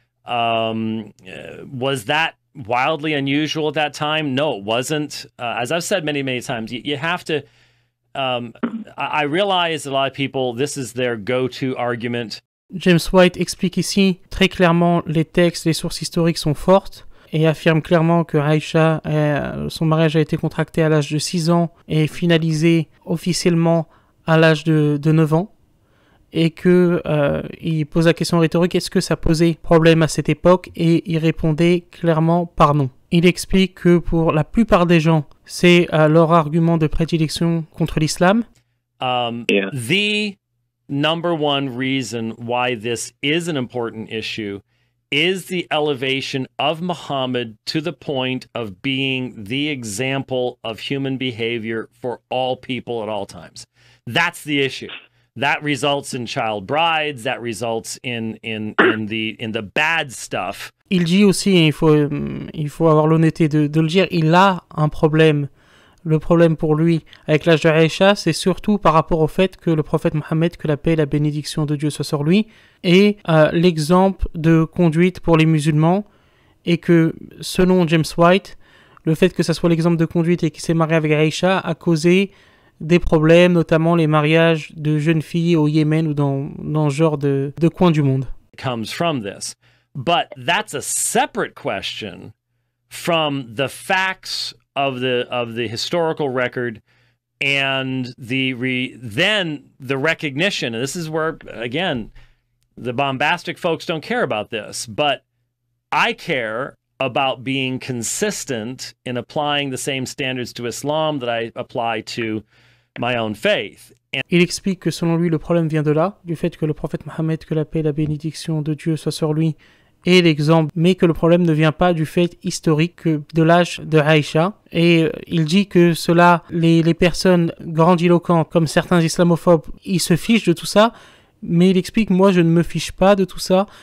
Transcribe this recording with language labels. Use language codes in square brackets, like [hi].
[en] Was that wildly unusual at that time? No, it wasn't. As I've said many times, you have to. I realize a lot of people, this is their go-to argument. [fr] James White explique ici très clairement les textes, les sources historiques sont fortes. Et affirme clairement que Aïcha, son mariage a été contracté à l'âge de 6 ans et finalisé officiellement à l'âge de 9 ans. Et que il pose la question rhétorique, est-ce que ça posait problème à cette époque? Et il répondait clairement par non. Il explique que pour la plupart des gens, c'est leur argument de prédilection contre l'islam. [en] The number one reason why this is an important issue is the elevation of Muhammad to the point of being the example of human behavior for all people at all times. That's the issue. That results in child brides, that results in the bad stuff. [fr] Il dit aussi, il faut avoir l'honnêteté de le dire, il a un problème. Le problème pour lui avec l'âge de Aïcha, c'est surtout par rapport au fait que le prophète Mohammed, que la paix et la bénédiction de Dieu soient sur lui, est l'exemple de conduite pour les musulmans et que, selon James White, le fait que ça soit l'exemple de conduite et qu'il s'est marié avec Aïcha a causé des problèmes, notamment les mariages de jeunes filles au Yémen ou dans ce genre de coin du monde. [en] Comes from this. But that's a separate question from the facts of the historical record and then the recognition. And this is where, again, the bombastic folks don't care about this, but I care about being consistent in applying the same standards to Islam that I apply to my own faith. [fr] Il explique que selon lui, le problème vient de là, du fait que le prophète Mohammed, que la paix et la bénédiction de Dieu soient sur lui, est l'exemple, mais que le problème ne vient pas du fait historique de l'âge de Aïcha. Et il dit que cela, les personnes grandiloquentes, comme certains islamophobes, ils se fichent de tout ça, mais il explique, moi je ne me fiche pas de tout ça.